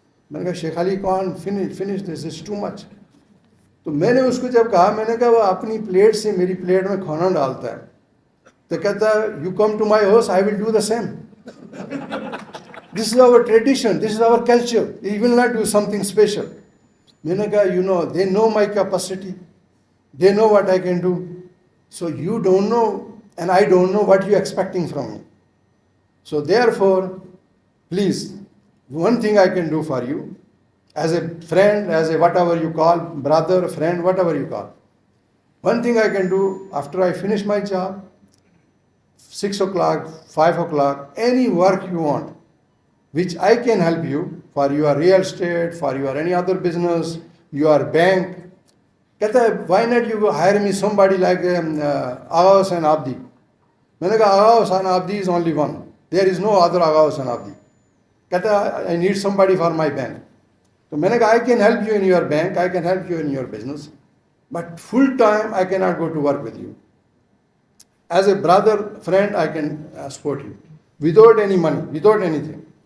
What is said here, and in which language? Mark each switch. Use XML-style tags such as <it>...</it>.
<ur>میں نے کہا شیخ علی</ur> <en>کون finish this is too much.</en> <ur>تو میں نے اس کو جب کہا, میں نے کہا وہ اپنی پلیٹ سے میری پلیٹ میں کھانا ڈالتا ہے, تو کہتا ہے</ur> <en>You come to my house I will do the same. This is our tradition, this is our culture, you will not do something special.</en> <ur>میں نے کہا</ur> <en>You know they know my capacity, they know what I can do, so you don't know and I don't know what you expecting from me. So therefore, please, one thing I can do for you, as a friend, as a whatever you call, brother, friend, whatever you call. One thing I can do after I finish my job, 6 o'clock, 5 o'clock, any work you want, which I can help you for your real estate, for your any other business, your bank.</en> <ur>Kehta hai,</ur> <en>why not you hire me somebody like Awas and Abdi?</en> <ur>میں نے کہا</ur> <en>Agha Hussain Abidi is only one, there is no other Agha Hussain Abidi.</en> <ur>کہتا ہے</ur> <en>I need somebody for my bank.</en> <ur>تو میں نے کہا</ur> <en>I can help you in your bank, I can help you in your business, but full time I can not go to work with you. As a brother friend I can support you without any money, without anything.</en>